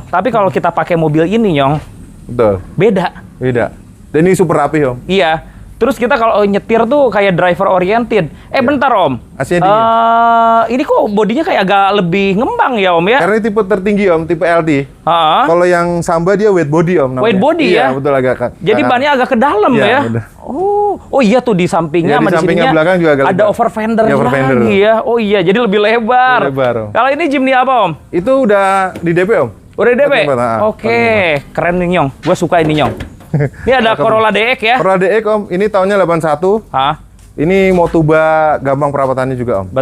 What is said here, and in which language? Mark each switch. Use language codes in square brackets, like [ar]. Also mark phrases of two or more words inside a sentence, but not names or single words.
[id] Tapi kalau kita pakai mobil ini Nyong, Betul. beda. Beda. Dan ini super rapi Om. Iya. Terus kita kalau nyetir tuh kayak [en] driver oriented. [id] Bentar Om. AC-nya dingin. Ini kok bodinya kayak agak lebih ngembang ya Om ya? Karena ini tipe tertinggi Om, tipe LT. Heeh. Kalau yang Samba dia [en] weight body [id] Om namanya. [en] Weight body [id] iya, ya? betul agak. Jadi bannya agak ke dalam Iya, ya? bener. Oh iya tuh di sampingnya Iya, di sama di sampingnya sininya belakang juga agak ada lebar. [en] over fender [id] Iya, [en] over fender. [id] lagi ya. Oh iya, jadi lebih lebar. Lebih lebar, Om. Kalau ini Jimny apa Om? Itu udah di DP Om. Udah DP? Betul, Oke, keren nih Nyong. Gue suka ini Nyong. Ini ada Corolla DX ya? Corolla DX Om, ini tahunnya 81. Hah? Ini Motuba gampang perawatannya juga Om.